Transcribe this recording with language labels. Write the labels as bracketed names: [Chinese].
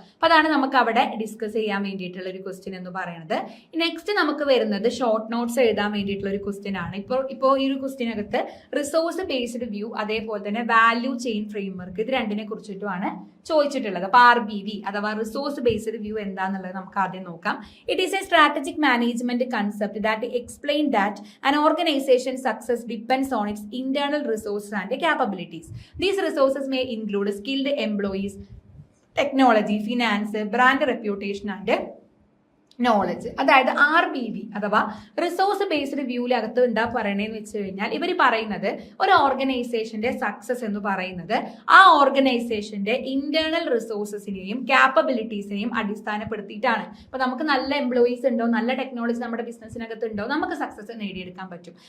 [Malayalam] അപ്പൊ അതാണ് നമുക്ക് അവിടെ ഡിസ്കസ് ചെയ്യാൻ വേണ്ടിയിട്ടുള്ള ഒരു ക്വസ്റ്റ്യൻ എന്ന് പറയുന്നത്. നെക്സ്റ്റ് നമുക്ക് വരുന്നത് ഷോർട്ട് നോട്ട്സ് എഴുതാൻ വേണ്ടിയിട്ടുള്ള ഒരു ക്വസ്റ്റ്യൻ ആണ്. ഇപ്പോൾ ഈ ഒരു ക്വസ്റ്റ്യനകത്ത് റിസോഴ്സ് ബേസ്ഡ് വ്യൂ, അതേപോലെ തന്നെ വാല്യൂ ചെയിൻ ഫ്രെയിംവർക്ക്, ഇത് രണ്ടിനെ കുറിച്ചിട്ടുമാണ് ചോദിച്ചിട്ടുള്ളത്. അപ്പൊ RBV അഥവാ റിസോഴ്സ് ബേസ്ഡ് വ്യൂ എന്താന്നുള്ളത് നമുക്ക് ആദ്യം നോക്കാം. [English] It is a strategic management concept that explain that an organization success depends on its internal resources and capabilities. These resources may include skilled employees, technology, finance, brand reputation and knowledge. [Malayalam] അതായത് RBV അഥവാ resource based വ്യൂവിലകത്ത് എന്താ പറയണേന്ന് വെച്ച് കഴിഞ്ഞാൽ ഇവർ പറയുന്നത് ഒരു ഓർഗനൈസേഷന്റെ success എന്ന് പറയുന്നത് ആ ഓർഗനൈസേഷന്റെ ഇന്റേണൽ റിസോഴ്സസിനെയും ക്യാപ്പബിലിറ്റീസിനെയും അടിസ്ഥാനപ്പെടുത്തിയിട്ടാണ്. അപ്പൊ നമുക്ക് നല്ല എംപ്ലോയീസ് ഉണ്ടോ, നല്ല ടെക്നോളജി നമ്മുടെ ബിസിനസ്സിനകത്ത് ഉണ്ടോ, നമുക്ക് സക്സസ് നേടിയെടുക്കാൻ പറ്റും.